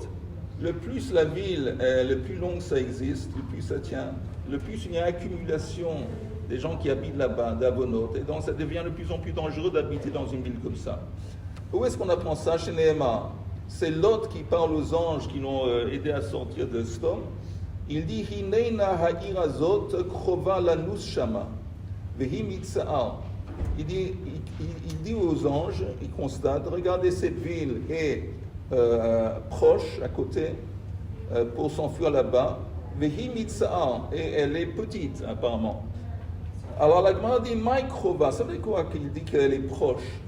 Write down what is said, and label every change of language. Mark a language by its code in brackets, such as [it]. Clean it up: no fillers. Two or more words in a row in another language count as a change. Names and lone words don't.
[fr] Le plus la ville, le plus long ça existe, le plus ça tient, le plus il y a une accumulation des gens qui habitent là-bas, d'avonot. Et donc ça devient de plus en plus dangereux d'habiter dans une ville comme ça. Où est-ce qu'on apprend ça chez Nehema? C'est Lot qui parle aux anges qui l'ont aidé à sortir de Sodome. Il dit [he] הנה נא העיר הזאת קרובה לנוס שמה והיא מצער. [fr] Il dit aux anges, il constate, regardez cette ville est proche, à côté, pour s'enfuir là-bas. [he] והיא מצער, [fr] et elle est petite apparemment. Alors la Gemara dit [he] מאי קרובה, [fr] ça veut dire quoi qu'il dit qu'elle est proche?